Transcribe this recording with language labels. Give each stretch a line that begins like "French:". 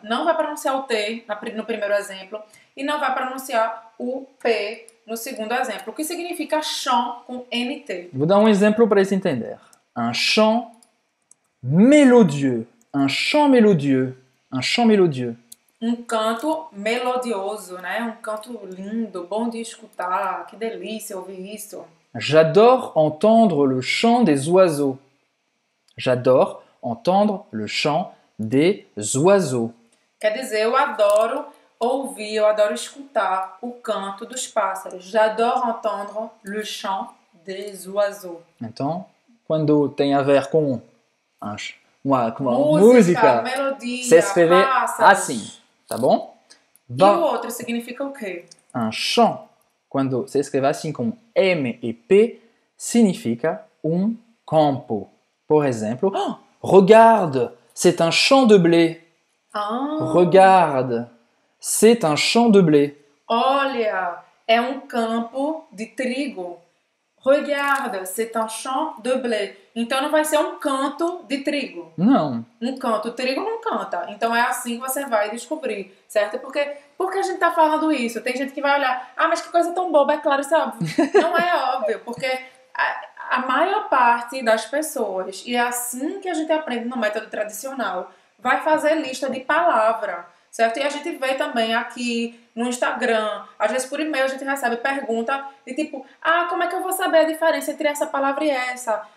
Portuguese: Não vai pronunciar o T no primeiro exemplo e não vai pronunciar o P no segundo exemplo. O que significa chant com NT. Vou dar um exemplo para se entender.
French: Un chant mélodieux. Un chant mélodieux. Un chant mélodieux.
Portuguese: Um canto melodioso, né? Um canto lindo, bom de escutar. Que delícia ouvir isso.
French: J'adore entendre le chant des oiseaux. J'adore entendre le chant des oiseaux.
Portuguese: Quer dizer, eu adoro ouvir, eu adoro escutar o canto dos pássaros.
French: J'adore entendre le chant des oiseaux.
Portuguese: Então, quando tem a ver com uma música, melodia, se escreve pássaros. assim, tá bom? E o outro significa o quê? Un chant, quando se escreve assim com M e P, significa campo. Por exemplo,
French: regarde, c'est un champ de blé. Regarde, c'est un champ de blé.
Portuguese: Olha, é um campo de trigo.
French: Regarde, c'est un champ de blé.
Portuguese: Então não vai ser um canto de trigo. Não. Um canto, trigo não canta. Então é assim que você vai descobrir, certo? Porque a gente tá falando isso? Tem gente que vai olhar, mas que coisa tão boba, é claro, isso é óbvio. Não é óbvio, porque a maior parte das pessoas, e é assim que a gente aprende no método tradicional, vai fazer lista de palavra, certo? E a gente vê também aqui no Instagram, às vezes por e-mail a gente recebe pergunta de tipo, como é que eu vou saber a diferença entre essa palavra e essa?